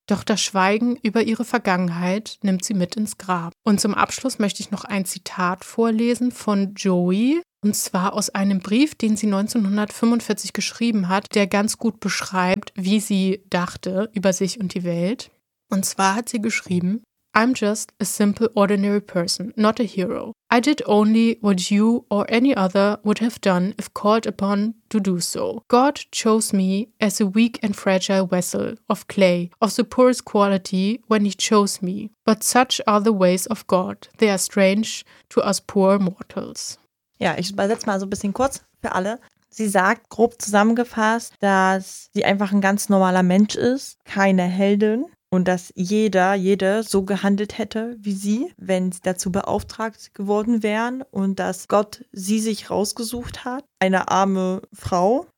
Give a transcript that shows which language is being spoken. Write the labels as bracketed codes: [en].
[de] Doch das Schweigen über ihre Vergangenheit nimmt sie mit ins Grab. Und zum Abschluss möchte ich noch ein Zitat vorlesen von Joey. Und zwar aus einem Brief, den sie 1945 geschrieben hat, der ganz gut beschreibt, wie sie dachte über sich und die Welt. Und zwar hat sie geschrieben: [en] I'm just a simple ordinary person, not a hero. I did only what you or any other would have done if called upon to do so. God chose me as a weak and fragile vessel of clay, of the poorest quality when he chose me. But such are the ways of God. They are strange to us poor mortals. [de] Ja, ich übersetze mal so ein bisschen kurz für alle. Sie sagt, grob zusammengefasst, dass sie einfach ein ganz normaler Mensch ist, keine Heldin. Und dass jede so gehandelt hätte wie sie, wenn sie dazu beauftragt geworden wären. Und dass Gott sie sich rausgesucht hat, eine arme Frau.